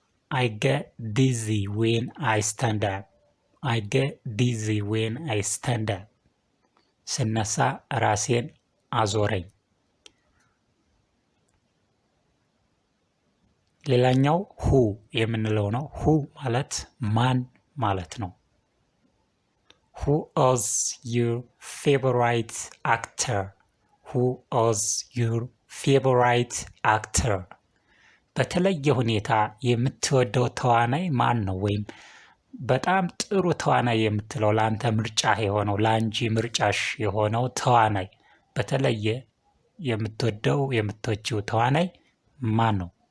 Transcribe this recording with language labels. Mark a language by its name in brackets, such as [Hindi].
[English] I get dizzy when I stand up. I get dizzy when I stand up. [Amharic] ስነሳ ራሴን አዞረኝ። ሌላኛው who የምንለው ነው። who ማለት ማን ማለት ነው። [English] who is your favorite actor? who is your favorite actor? [Amharic] በተለየ ሁኔታ የምትወደው ተዋናይ ማን ነው? ወይም በጣም ጥሩ ተዋናይ የምትለው ለአንተ ምርጫ የሆነው ለአንቺ ምርጫሽ የሆነው ተዋናይ በተለየ የምትወደው የምትወጂው ተዋናይ ማን ነው?